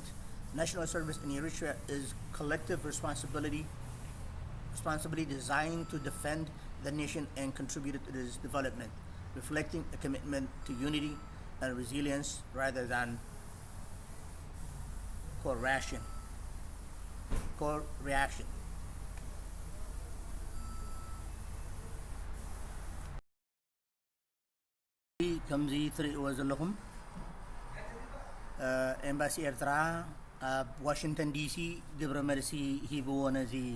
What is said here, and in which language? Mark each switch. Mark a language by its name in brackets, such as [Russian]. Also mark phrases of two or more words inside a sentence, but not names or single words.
[English] National service in Eritrea is collective responsibility designed to defend the nation and contribute to its development, reflecting a commitment to unity and resilience rather than coercion. [Tigrinya] ከምዚ ትሪእዎ ዘለኹም ኤምባሲ ኤርትራ ኣብ ዋሽንግተን ዲሲ ግብረ መልሲ ሂብዎ ነዚ